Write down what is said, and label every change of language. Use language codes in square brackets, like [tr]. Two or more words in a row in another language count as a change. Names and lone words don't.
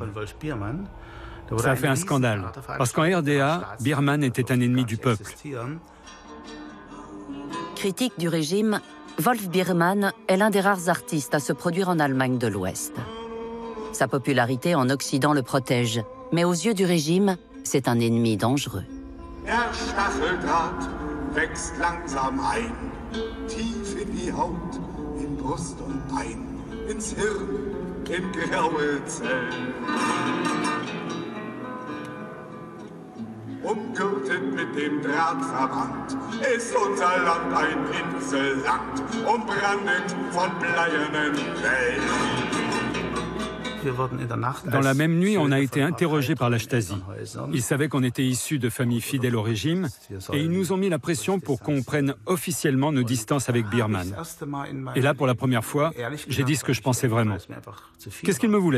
[fr] Ça a fait un scandale, parce qu'en RDA, Biermann était un ennemi du peuple. Critique du régime, Wolf Biermann est l'un des rares artistes à se produire en Allemagne de l'Ouest. Sa popularité en Occident le protège, mais aux yeux du régime, c'est un ennemi dangereux. [de] Der Stacheldraht wächst langsam ein, tief in die Haut, in Brust und Bein, ins Hirn, in graue Zellen. Umgürtet mit dem Drahtverband ist unser Land ein Inselland, umbrandet von bleiernen Wellen. [fr] Dans la même nuit, on a été interrogés par la Stasi. Ils savaient qu'on était issus de familles fidèles au régime et ils nous ont mis la pression pour qu'on prenne officiellement nos distances avec Birman. Et là, pour la première fois, j'ai dit ce que je pensais vraiment. Qu'est-ce qu'ils me voulaient?